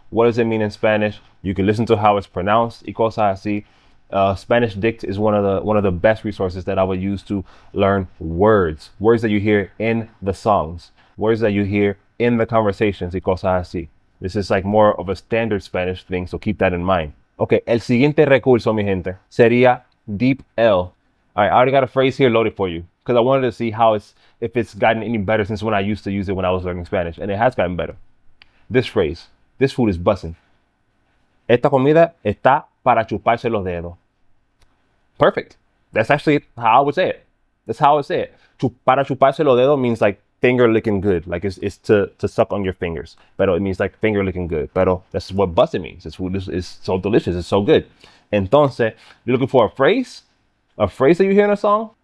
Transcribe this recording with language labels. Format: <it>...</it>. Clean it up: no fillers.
<en>What does it mean in Spanish? You can listen to how it's pronounced.</en> <es>Y cosas así.</es> <en>Spanish Dict is one of the best resources that I would use to learn words that you hear in the songs, words that you hear in the conversations.</en> <es>Y cosas así.</es> <en>This is like more of a standard Spanish thing, so keep that in mind.</en> <es>Okay, el siguiente recurso, mi gente, sería deep L.</es> <en>All right, I already got a phrase here loaded for you because I wanted to see if it's gotten any better since when I used to use it when I was learning Spanish, and it has gotten better. This phrase, this food is bussin'.</en> <es>Esta comida está para chuparse los dedos.</es> <en>Perfect. That's actually how I would say it. That's how I would say it.</en> <es>Para chuparse los dedos</es> <en>means like finger licking good. Like it's to suck on your fingers. Pero it means like finger licking good. Pero that's what bussin' means. This food is so delicious. It's so good. Entonces, you're looking for a phrase that you hear in a song?</en>